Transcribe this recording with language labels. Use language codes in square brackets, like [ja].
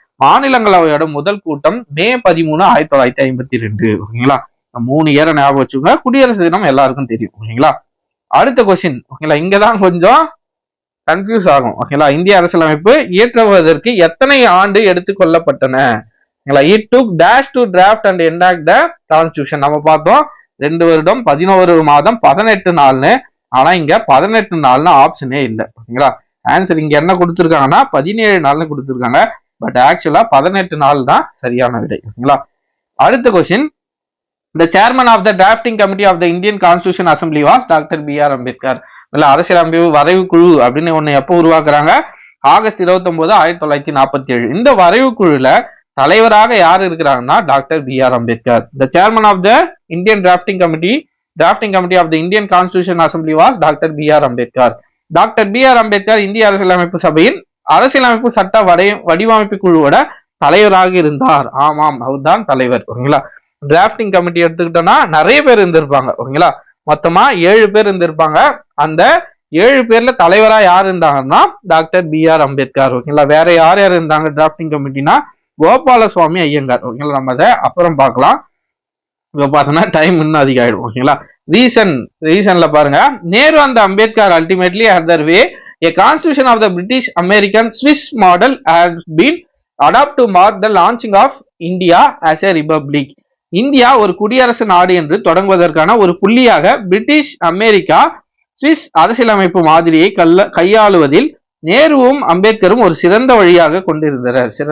[ta] மாநிலங்களவையோட முதல் கூட்டம் மே 13, 1952. ஓகேங்களா, 3 இயரை ஞாபகம் வச்சுக்கோங்க. குடியரசு தினம் எல்லாருக்கும் தெரியும். ஓகேங்களா, அடுத்த கொஸ்டின். ஓகேங்களா, இங்கதான் கொஞ்சம் கன்ஃபியூஸ் ஆகும். ஓகேங்களா, இந்திய அரசியலமைப்பு இயற்றுவதற்கு எத்தனை ஆண்டு எடுத்துக்கொள்ளப்பட்டன? [en] It took dash to draft and enact the constitution. [ta] நம்ம பார்த்தோம் 2 வருடம் 11 மாதம் 18 நாள்னு. ஆனா இங்க 18 நாள்னு ஆப்ஷனே இல்லை. ஓகேங்களா, ஆன்சர் இங்க என்ன கொடுத்துருக்காங்கன்னா 17 நாள்னு கொடுத்துருக்காங்க. பட் ஆக்சுவலா 18 நாள் தான் சரியான விடை. ஓகேங்களா, அடுத்த question. [en] The chairman of the drafting committee of the Indian Constitution Assembly was Dr. B.R. Ambedkar. [ta] அரசியலமைப்பு வரைவு குழு அப்படின்னு ஒண்ணு எப்போ உருவாக்குறாங்க? ஆகஸ்ட் 29, 1947. இந்த வரைவு குழுல தலைவராக யார் இருக்கிறாங்கன்னா doctor B.R. Ambedkar. [en] The chairman of the Indian drafting committee of the Indian Constitution Assembly was Dr. [ta] B.R. Ambedkar. Doctor B.R. Ambedkar இந்திய அரசியலமைப்பு சபையின் அரசியலமைப்பு சட்ட வடிவமைப்பு குழுவோட தலைவராக இருந்தார். ஆமாம், அவர் தான் தலைவர். ஓகேங்களா, டிராப்டிங் கமிட்டி எடுத்துக்கிட்டோம்னா நிறைய பேர் இருந்திருப்பாங்க. ஓகேங்களா, மொத்தமா 7 பேர் இருந்திருப்பாங்க. அந்த 7 பேர்ல தலைவரா யார் இருந்தாங்கன்னா டாக்டர் B.R. அம்பேத்கர். ஓகேங்களா, வேற யார் யார் இருந்தாங்க டிராப்டிங் கமிட்டினா? கோபாலசுவாமி ஐயங்கார். ஓகேங்களா, நம்ம அதை அப்புறம் பார்க்கலாம். இப்ப பார்த்தோம்னா டைம் இன்னும் அதிகம் ஆயிடும். ஓகேங்களா, ரீசன்ல பாருங்க, [en] Nehru and Ambedkar ultimately had their way. A constitution of the British American Swiss model has been adopted to mark the launching of India as a republic. [ta] India ஒரு குடியரசு நாடு என்று தொடங்குவதற்கான ஒரு புள்ளியாக பிரிட்டிஷ் அமெரிக்கா சுவிஸ் அரசியலமைப்பு மாதிரியை கையாளுவதில் நேருவும் அம்பேத்கரும் ஒரு சிறந்த வழியாக கொண்டிருந்தனர்.